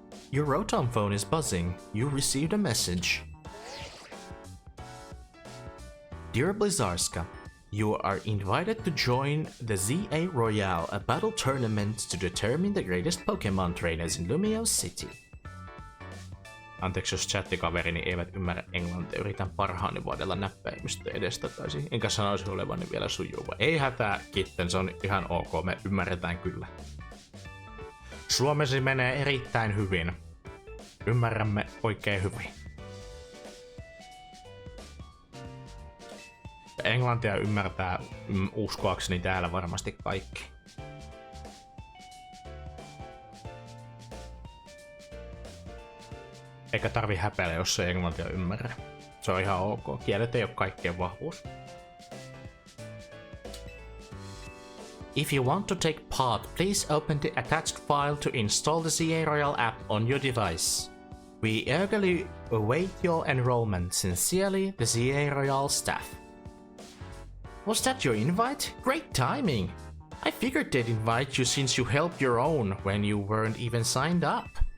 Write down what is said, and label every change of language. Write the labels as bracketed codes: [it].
[en] Your Rotom phone is buzzing. You received a message. Dear Blizzarska, you are invited to join the Z-A Royale, a battle tournament to determine the greatest Pokemon trainers in Lumiose City. [fi] Anteeksi, jos chattikaverini eivät ymmärrä englantia. Yritän parhaani vuodella näppäimistä edestakaisin. Enkä sanoisi olevani vielä sujuva. Ei hätää, kitten, se on ihan ok. Me ymmärretään kyllä. Suomesi menee erittäin hyvin. Ymmärrämme oikein hyvin. Englantia ymmärtää uskoakseni täällä varmasti kaikki. Eikä tarvi häpeillä, jos ei englantia ymmärrä. Se on ihan ok. Kielet ei ole kaikkien vahvuus. [en] If you want to take part, please open the attached file to install the Z-A Royale app on your device. We eagerly await your enrollment. Sincerely, the Z-A Royale staff. Was that your invite? Great timing! I figured they'd invite you since you helped your own when you weren't even signed up.